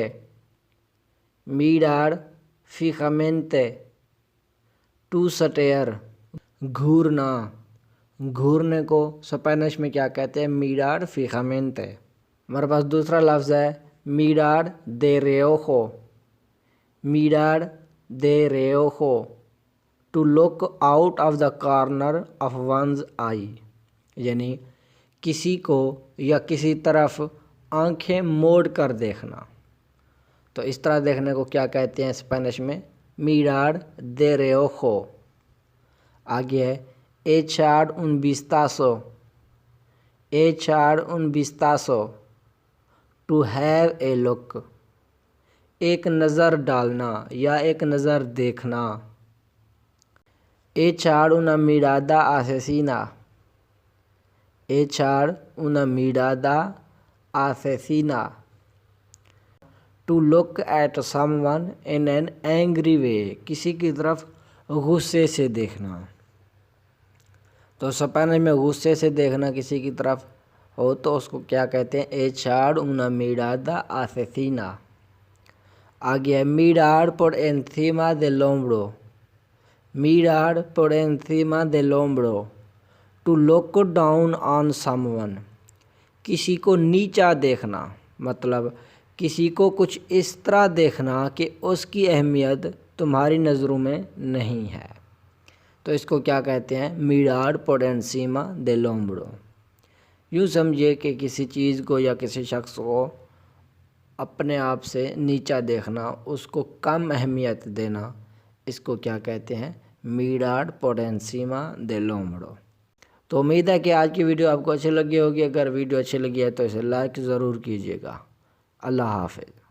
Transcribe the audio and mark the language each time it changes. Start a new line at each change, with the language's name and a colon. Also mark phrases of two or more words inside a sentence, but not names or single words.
Spanish: mirar fijamente,
English: to stare,
Spanish: گھورنا۔
Urdu: گھورنے کو اسپینش میں کیا کہتے ہیں؟
Spanish: mirar fijamente.
Urdu: ہمارے پاس دوسرا لفظ ہے
Spanish: mirar de reojo. mirar de reojo،
English: to look out of the corner of one's eye،
Urdu: یعنی کسی کو یا کسی طرف آنکھیں موڑ کر دیکھنا۔ تو اس طرح دیکھنے کو کیا کہتے ہیں اسپینش میں؟
Spanish: mirar de reojo۔
Urdu: آگے ہے
Spanish: echar un vistazo۔ echar un vistazo،
English: to have a look،
Urdu: ایک نظر ڈالنا یا ایک نظر دیکھنا۔
Spanish: echar una mirada asesina۔ echar una mirada asesina،
English: to look at someone in an angry way،
Urdu: کسی کی طرف غصے سے دیکھنا۔ تو اسپینش میں غصے سے دیکھنا کسی کی طرف ہو تو اس کو کیا کہتے ہیں؟
Spanish: echar una mirada asesina۔
Urdu: آگے ہے
Spanish: mirar por encima del hombro۔ mirar por encima del hombro،
English: to look down on someone،
Urdu: کسی کو نیچا دیکھنا، مطلب کسی کو کچھ اس طرح دیکھنا کہ اس کی اہمیت تمہاری نظروں میں نہیں ہے۔ تو اس کو کیا کہتے ہیں؟
Spanish: mirar por encima del hombro۔
Urdu: یوں سمجھے کہ کسی چیز کو یا کسی شخص کو اپنے آپ سے نیچا دیکھنا، اس کو کم اہمیت دینا، اس کو کیا کہتے ہیں؟
Spanish: mirar por encima del hombro۔
Urdu: تو امید ہے کہ آج کی ویڈیو آپ کو اچھی لگی ہوگی۔ اگر ویڈیو اچھی لگی ہے تو اسے لائک ضرور کیجیے گا۔ اللہ حافظ۔